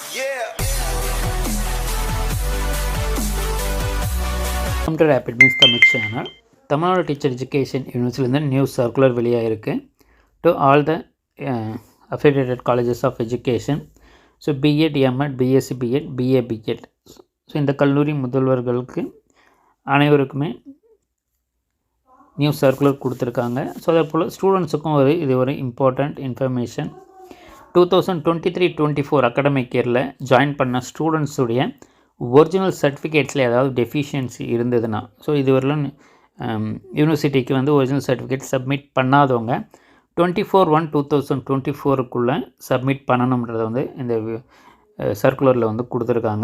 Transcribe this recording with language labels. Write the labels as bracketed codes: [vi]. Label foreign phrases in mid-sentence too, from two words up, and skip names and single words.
[en] Welcome to Rapid Means Tamil channel. Tamil Teacher Education University new circular வெளியாயிருக்கு to all the affiliated colleges of education. So B.Ed, M.Ed, B.Sc, B.Ed, B.A, B.Ed. [ta] ஸோ இந்த கல்லூரி முதல்வர்களுக்கு அனைவருக்குமே [en] new circular [ta] கொடுத்துருக்காங்க. ஸோ அதே போல் ஸ்டூடெண்ட்ஸுக்கும் இது ஒரு [en] important information. [ta] 2023-24 [en] academic yearil [ta] ஜாயின் பண்ண [en] studentsudaiya original certificatesil [ta] ஏதாவது டெஃபிஷியன்சி இருந்ததுன்னா, ஸோ இதுவரையிலும் [en] universitykku original certificate submit [ta] பண்ணாதவங்க 24/1/2024க்குள்ளே சப்மிட் பண்ணணுன்றதை இந்த சர்க்குலரில் கொடுத்துருக்காங்க.